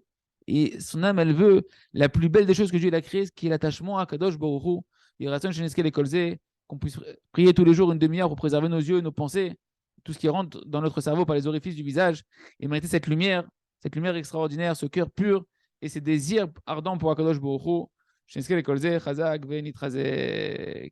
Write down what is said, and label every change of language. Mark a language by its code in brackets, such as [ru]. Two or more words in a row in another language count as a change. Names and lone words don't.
[fr] Et son âme, elle veut la plus belle des choses que Dieu a créées, qui est l'attachement à [he] קדוש ברוך הוא. [fr] Il reste qu'on puisse prier tous les jours 1/2 heure pour préserver nos yeux, nos pensées, tout ce qui rentre dans notre cerveau par les orifices du visage, et mériter cette lumière cette lumière extraordinaire, ce cœur pur et ces désirs ardents pour [he] הקדוש ברוך הוא. שנזכה לכל זה, חזק ונתחזק.